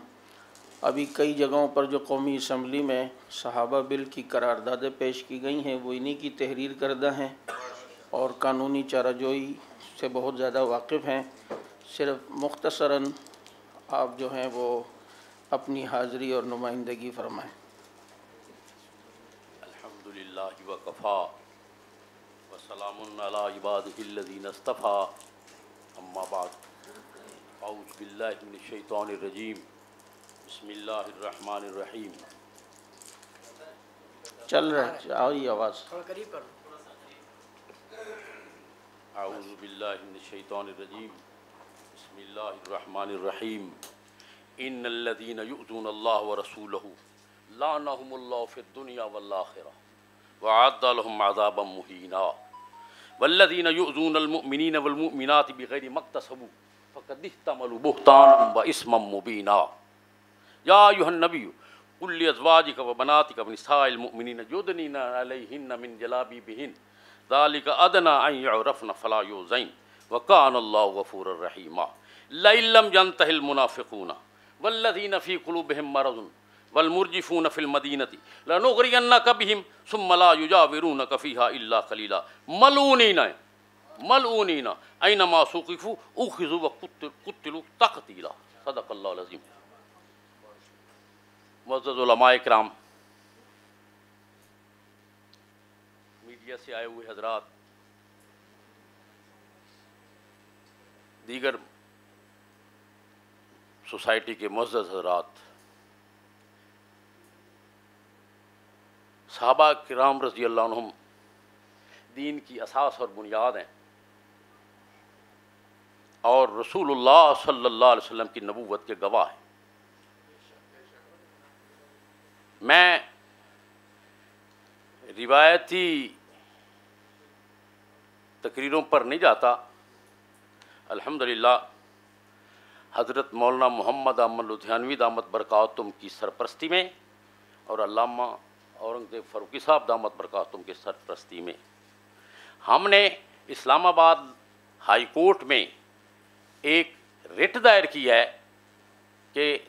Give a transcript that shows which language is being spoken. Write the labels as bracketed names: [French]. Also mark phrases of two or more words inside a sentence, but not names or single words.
[Urdu] ابھی کئی جگہوں پر جو قومی اسمبلی میں صحابہ بل کی قراردادیں پیش کی گئی ہیں وہ انہی کی تحریر کردہ ہیں اور قانونی چارہ جوئی سے بہت زیادہ واقف ہیں. صرف مختصراً آپ جو ہیں وہ اپنی حاضری اور نمائندگی فرمائیں. [Arabic] الحمد لله وكفى وسلام على عباده الذين اصطفى، أما بعد، أعوذ بالله من الشيطان الرجيم، بسم الله الرحمن الرحيم. [Urdu] چل رہا ہے، آؤ یہ آواز تھوڑا قریب کر. [Arabic] أعوذ بالله من الشيطان الرجيم، بسم الله الرحمن الرحيم. إن الذين يؤذون الله ورسوله لعنهم الله في الدنيا والآخرة وأعد لهم عذابا مهينا والذين يؤذون المؤمنين والمؤمنات بغير ما اكتسبوا فقد احتملوا بهتانا وإثما مبينا. يا أيها النبي قل لأزواجك وبناتك ونساء المؤمنين يدنين عليهن من جلابيبهن ذلك أدنى أن يعرفن فلا يؤذين وكان الله غفورا رحيما. لئن لم ينته المنافقون والذين في قلوبهم مرض والمرجفون في المدينة لنغرينك بهم ثم لا يجاورونك فيها إلا قليلا ملعونين أينما ثقفوا أخذوا وقتلوا تقتيلا. صدق الله العظيم. [Urdu] معزز علمائے کرام، میڈیا سے آئے ہوئے حضرات, دیگر سوسائٹی کے معزز حضرات، صحابہ کرام [Arabic] رضي الله عنهم [Urdu] دین کی اساس اور بنیاد ہیں اور رسول اللہ [Arabic] صلى الله عليه وسلم [Urdu] کی نبوت کے گواہ ہیں. میں روایتی تقریروں پر نہیں جاتا. الحمد للہ حضرت مولانا محمد امل لدھیانوی [Arabic] دامت بركاته [Urdu] کی سرپرستی میں اور علامہ اورنگزیب فاروقی صاحب [Arabic] دامت بركاته [Urdu] کی سرپرستی میں ہم نے اسلام آباد ہائی کورٹ میں ایک رٹ دائر کیا ہے کہ